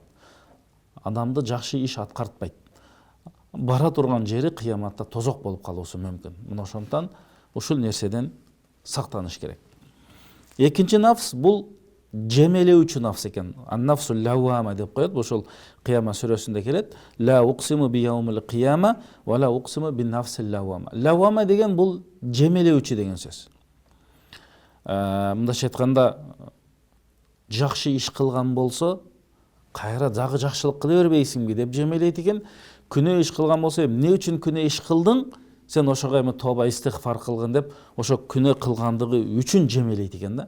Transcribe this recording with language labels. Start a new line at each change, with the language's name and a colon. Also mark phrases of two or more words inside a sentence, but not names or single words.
Kyrgyz: Адамды жакшы иш аткартпайт. Бара турган жери кыяматта тозок болуп калуусу мүмкүн. Мына ошондон ушул нерседен сактаныш керек. Экинчи нафс бул жемелеүүчү нафс экен.
Arabic: النفس اللوامة
Kyrgyz: деп коет. Ошол Кыяма сүрөсүндө келет.
Arabic: لا أقسم بيوم القيامة ولا أقسم بالنفس اللوامة.
Kyrgyz: Лаввама деген бул жемелеүүчү деген сөз. Мындайча айтканда жакшы иш кылган болсо, кайра дагы жакшылык кыла бербейсиңби деп жемелейт экен. Күнөө иш кылган болсо, эмне үчүн күнөө иш кылдың? Сен ошого эми тоба истигфар кылгын деп, ошо күнөө кылгандыгы үчүн жемелейт экен да.